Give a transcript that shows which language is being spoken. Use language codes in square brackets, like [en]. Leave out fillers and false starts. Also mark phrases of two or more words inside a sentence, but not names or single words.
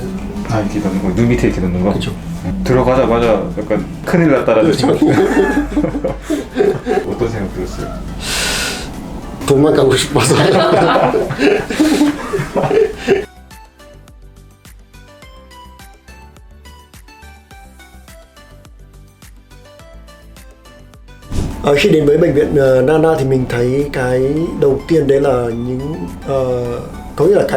[ko] 아, 이렇게 넣는 거, 눈 밑에 이렇게 넣는 거? 그죠. 들어가자마자 약간 큰일 났다라는 생각. 어떤 생각 들었어요? 돈만 가고 싶어서. [vi] Khi đến với bệnh viện Nana thì mình thấy cái đầu tiên đấy là có nghĩa là cái